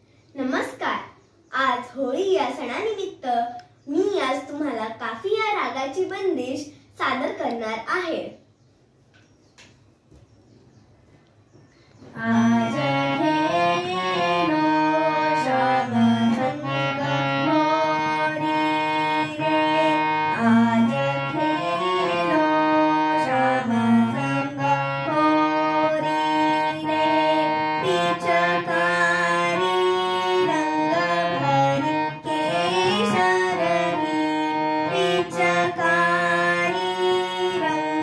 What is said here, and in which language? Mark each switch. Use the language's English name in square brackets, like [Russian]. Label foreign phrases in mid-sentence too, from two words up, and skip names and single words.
[Marathi] नमस्कार. आज होळी या सणानिमित्त मी आज तुम्हाला काफी या रागाची बंदिश सादर करणार आहे. [Hindi] आज खेलो श्याम संग मोरी रे, आज खेलो श्याम संग मोरी रे, पिचकारी रंग भरी केशरही, पिचकारी रंग